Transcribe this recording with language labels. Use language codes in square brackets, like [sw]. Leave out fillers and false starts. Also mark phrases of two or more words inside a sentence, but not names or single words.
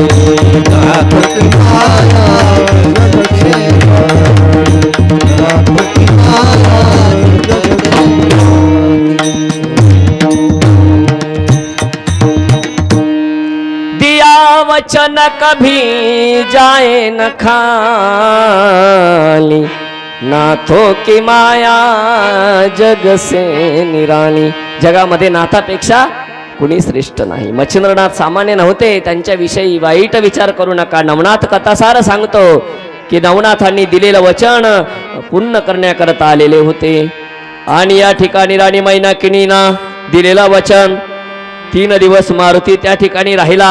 [hi] नाथों की माया जग से निराली, नाथों की माया जग से निराली। दिया वचन कभी जाए न खाली, नाथों की माया जग से निराली. [mr] जगामध्ये नाथापेक्षा कुणी श्रेष्ठ नाही. मच्छिंद्रनाथ सामान्य नव्हते. त्यांच्याविषयी वाईट विचार करू नका. नवनाथ कथासार सांगतो की नवनाथांनी दिलेलं वचन पूर्ण करण्याकरता आलेले होते. आणि या ठिकाणी राणी मैनाकिनीना दिलेलं वचन 3 दिवस मारुती त्या ठिकाणी राहिला.